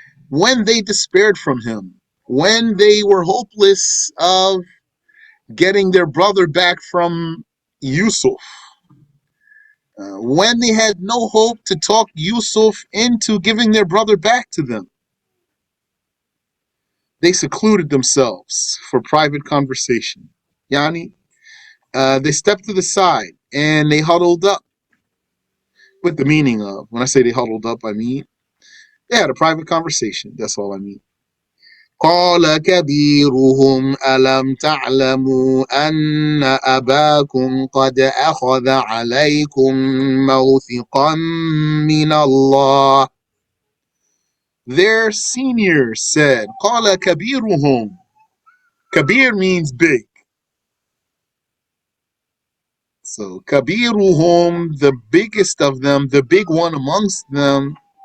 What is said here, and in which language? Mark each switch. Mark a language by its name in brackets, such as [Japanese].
[English] When they despaired from him, when they were hopeless of getting their brother back from Yusuf, when they had no hope to talk Yusuf into giving their brother back to them, they secluded themselves for private conversation. Yani, they stepped to the side and they huddled up. With the meaning of, when I say they huddled up, I mean they had a private conversation. That's all I mean. [Arabic] قال كبيرهم ألم تعلموا أن أباكم قد أخذ عليكم موثقا من الله. [English] Their senior said, [Arabic] قال كبيرهم. [English] Kabir means big. So kabiruhum, the biggest of them, the big one amongst them.